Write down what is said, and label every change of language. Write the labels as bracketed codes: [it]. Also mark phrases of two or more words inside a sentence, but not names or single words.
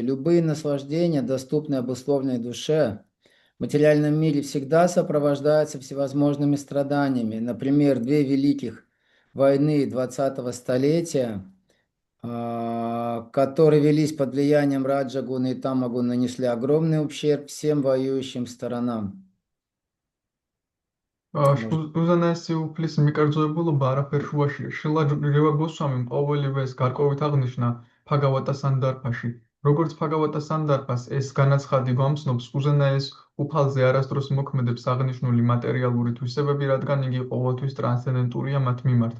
[ru] Любые наслаждения, доступные обусловленной душе, в материальном мире всегда сопровождаются всевозможными страданиями. Например, две великих войны 20-го столетия, которые велись под влиянием Раджа-гуны и Тама-гуны, нанесли огромный ущерб всем воюющим сторонам. [ka] უზენაესი უფლის მიკერძოებულობა არაფერ შუაშია. შრილა ჯივა გოსვამიმ ყოველივე ეს გარკვევით აღნიშნა ბჰაგავატა სანდარბაში. როგორც ფაგავატა სანდარფას, ეს განაცხადი გვამცნობს უზენაეს უფალზე არასდროს მოქმედებს აღნიშნული მატერიალური თვისებები, რადგან იგი ყოველთვის ტრანსცენდენტურია მათ მიმართ.